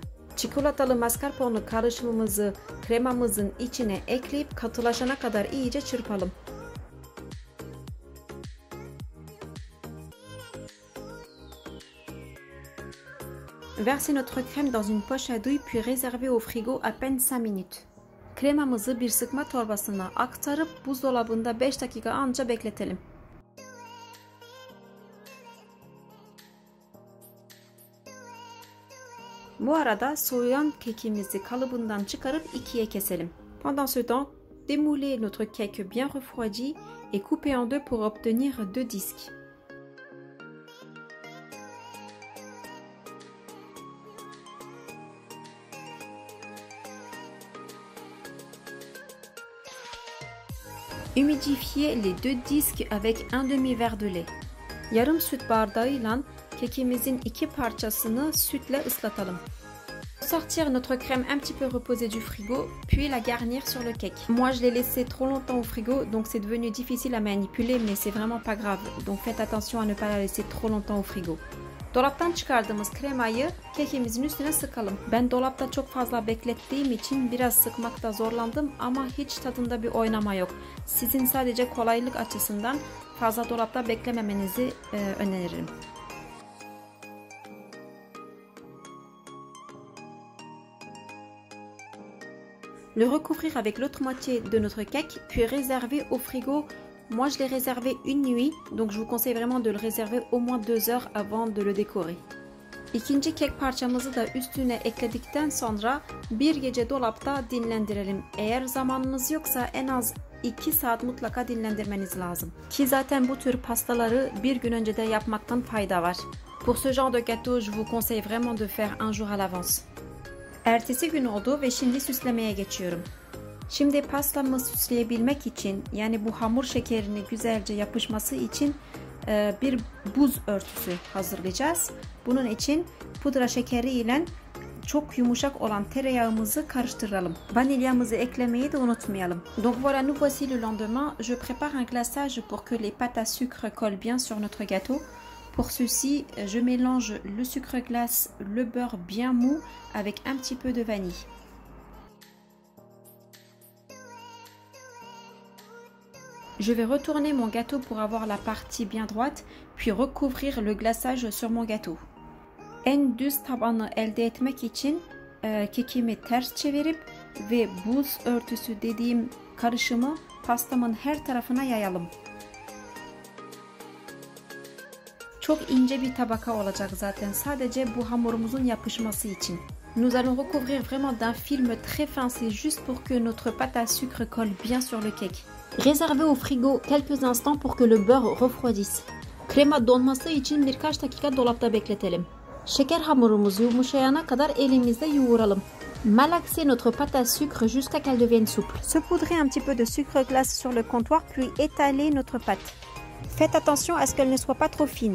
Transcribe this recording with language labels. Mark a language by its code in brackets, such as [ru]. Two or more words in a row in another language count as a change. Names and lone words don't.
[tr] Çikolatalı mascarpone karışımımızı kremamızın içine ekleyip katılaşana kadar iyice çırpalım. [fr] Versez notre crème dans une poche à douille puis réservez au frigo à peine 5 minutes. [tr] Kremamızı bir sıkma torbasına aktarıp buzdolabında 5 dakika anca bekletelim. Bu arada soğuyan kekimizi kalıbından çıkarıp ikiye keselim. [fr] Pendant ce temps, démoulez notre cake bien refroidi et coupez en deux pour obtenir deux disques. Humidifiez les deux disques avec un demi-verre de lait. [tr] Yarım süt bardağıyla kekimizin iki parçasını sütle ıslatalım. [fr] Sortir notre crème un petit peu reposée du frigo, puis la garnir sur le cake. Moi, je l'ai laissé trop longtemps au frigo, donc c'est devenu difficile à manipuler, mais c'est vraiment pas grave. Donc faites attention à ne pas la laisser trop longtemps au frigo. [tr] Dolaptan çıkardığımız kremayı kekimizin üstüne sıkalım. Ben dolapta çok fazla beklettiğim için biraz sıkmakta zorlandım ama hiç tadında bir oynama yok. Sizin sadece kolaylık açısından fazla dolapta beklememenizi öneririm. [fr] Le recouvrir avec l'autre moitié de notre cake, puis réserver au frigo. Moi, je l'ai réservé une nuit, donc je vous conseille vraiment de le réserver au moins 2 heures avant de le décorer. [tr] İkinci kek parçamızı da üstüne ekledikten sonra bir gece dolapta dinlendirelim. Eğer zamanınız yoksa en az 2 saat mutlaka dinlendirmeniz lazım. Ki zaten bu tür pastaları bir gün önceden yapmaktan fayda var. [fr] Pour ce genre de gâteau, je vous conseille vraiment de faire un jour à l'avance. [tr] Ertesi gün oldu ve şimdi süslemeye geçiyorum. Şimdi pastamı süsleyebilmek için, yani bu hamur şekerini güzelce yapışması için bir buz örtüsü hazırlayacağız. Bunun için pudra şekeri ile çok yumuşak olan tereyağımızı karıştıralım. Vanilyamızı eklemeyi de unutmayalım. [fr] Donc voilà, nous voici le lendemain. Je prépare un glaçage pour que les pâtes à sucre collent bien sur notre gâteau. Pour ceci, je mélange le sucre glace, le beurre bien mou avec un petit peu de vanille. Je vais retourner mon gâteau pour avoir la partie bien droite, puis recouvrir le glaçage sur mon gâteau. [tr] En düz tabanı elde etmek için kekimi ters çevirip ve buz örtüsü dediğim karışımı pastamın her tarafına yayalım. Çok ince bir tabaka olacak zaten, sadece bu hamurumuzun yapışması için. [fr] Nous allons recouvrir vraiment d'un film très fin, c'est juste pour que notre pâte à sucre colle bien sur le cake. Réservez au frigo quelques instants pour que le beurre refroidisse. [tr] Krema donması için birkaç dakika dolapta bekletelim. Şeker hamurumuz yumuşayana kadar elimizde yoğuralım. [fr] Malaxez notre pâte à sucre jusqu'à qu'elle devienne souple. Saupoudrez un petit peu de sucre glace sur le comptoir puis étalez notre pâte. Faites attention à ce qu'elle ne soit pas trop fine.